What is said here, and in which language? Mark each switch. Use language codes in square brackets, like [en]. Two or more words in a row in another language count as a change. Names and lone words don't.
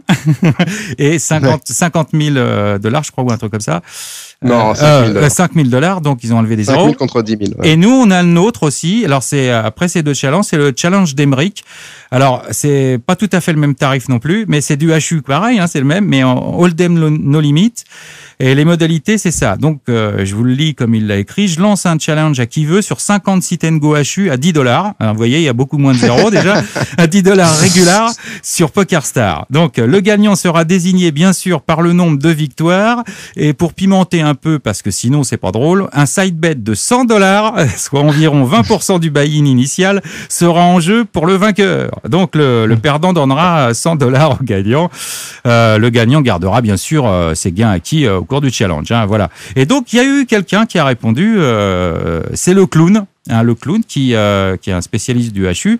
[fr] et 50 $000, je crois, ou un truc comme ça. Non, $5 000. Donc ils ont enlevé des 5 zéros. 000 contre 10 000. Ouais. Et nous, on a le nôtre aussi. Alors c'est après ces deux challenges, c'est le challenge d'Emeric. Alors c'est pas tout à fait le même tarif non plus, mais c'est du HU pareil, hein, c'est le même, mais en Hold'em no limit. Et les modalités, c'est ça. Donc je vous le lis comme il l'a écrit. Je lance un challenge à qui veut sur 50 [en] sit and go [fr] HU à $10. Alors, vous voyez, il y a beaucoup moins de zéros déjà. À $10 régulier sur PokerStar. Donc le gagnant sera désigné bien sûr par le nombre de victoires. Et pour pimenter un peu, parce que sinon c'est pas drôle, un [en] side bet [fr] de $100, soit environ 20% du buy-in initial, sera en jeu pour le vainqueur. Donc le perdant donnera $100 au gagnant. Le gagnant gardera bien sûr ses gains acquis au cours du challenge. Hein, voilà. Et donc il y a eu quelqu'un qui a répondu, c'est le clown, hein, qui est un spécialiste du HU.